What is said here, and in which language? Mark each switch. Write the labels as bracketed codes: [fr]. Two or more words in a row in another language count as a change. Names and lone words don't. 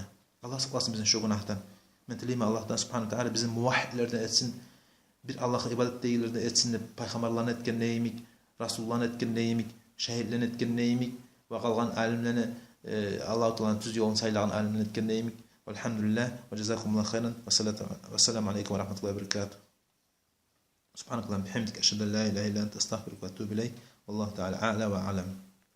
[crh] Allah saklasın bizim şu günahtan. Men dileyim Allah'tan [ar] سبحانه تعالى [crh] bizim muvahhidlerden etsin. Bir Allah'a ibadet değillerden etsin de peygamberlerin etken neyimik, Resulullah'ın etken neyimik, şehitlerin etken neyimik ve kalgan alimlerini Allah-u Teala'nın düz yolunu saylagan alimlerin etken neyimik [ar] والحمد لله وجزاكم الله خيرا، والسلام عليكم ورحمة الله وبركاته. سبحانك اللهم وبحمدك، أشهد أن لا إله إلا أنت، أستغفرك وأتوب إليك، والله تعالى أعلى وأعلم.